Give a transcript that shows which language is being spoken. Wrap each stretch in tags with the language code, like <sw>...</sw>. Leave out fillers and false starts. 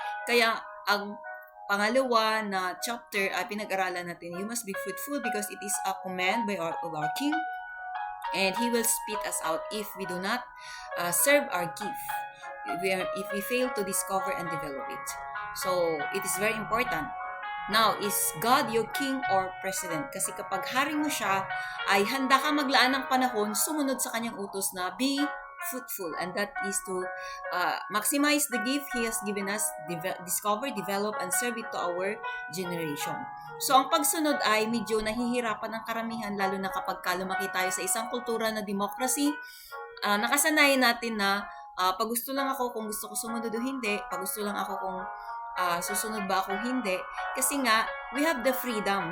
<tl>Kaya ang pangalawa na chapter ay pinag-aralan natin,</tl> <en>you must be fruitful because it is a command of our King, and He will spit us out if we do not serve our gift, if we fail to discover and develop it. So, it is very important. Now, is God your king or president?</en> <tl>Kasi kapag hari mo siya, ay handa ka maglaan ng panahon sumunod sa kanyang utos na</tl> <en>be fruitful. And that is to maximize the gift He has given us, discover, develop, and serve it to our generation.</en> <tl>So, ang pagsunod ay medyo nahihirapan ng karamihan, lalo na kapag lumaki tayo sa isang kultura na democracy. Nakasanayan natin na pag gusto lang ako kung gusto ko sumunod o hindi, pag gusto lang ako kung susunod ba ako hindi. Kasi nga,</tl> <en>we have the freedom.</en>